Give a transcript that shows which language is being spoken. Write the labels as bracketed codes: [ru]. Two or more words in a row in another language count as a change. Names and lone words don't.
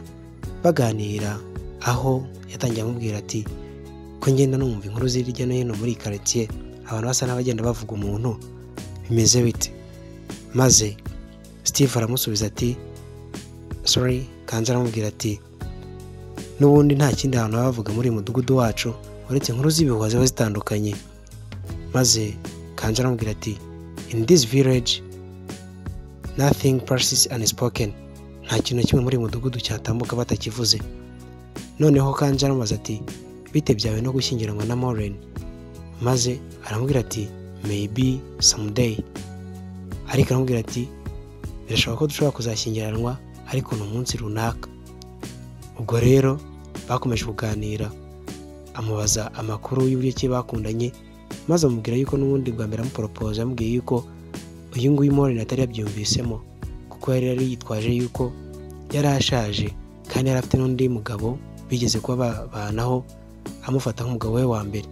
[rw] Baganira aho yatangiye amubwira ati ko ngenda numva inkuru ziri hirya no hino muri quartier abantu basa n'abagenda bavuga umuntu bimeze bite. Maze Steve aramusubiza ati sorry. Kanja aramubwira ati n'ubundi nta kindi hantu bavuga muri mudugudu wacu uretse inkuru z'ibihuha ziba zitandukanye. Maze Kanja aramubwira ati [en] in this village nothing passes unspoken. [rw] Nta kintu kimwe muri mudugudu cyatambuka batakivuze. Noneho Kanja aramubaza ati bite byawe no gushyingiranwa na Maureen? Maze aramubwira ati [en] maybe someday. [rw] Ariko aramubwira ati birashoboka ko dushobora kuzashyingiranwa ariko no munsi runaka. Ubwo rero bakomeje kuganira amubaza amakuru y'uburyo ki bakundanye, maze amubwira yuko n'ubundi bwa mbere amupropose amubwiye yuko uyu nguyu Maureen atari yabyumvisemo kuko yari yitwaje yuko yari ashaje kandi yari afite n'undi mugabo bigeze kuba babanaho amufata nk'umugabo we wa mbere.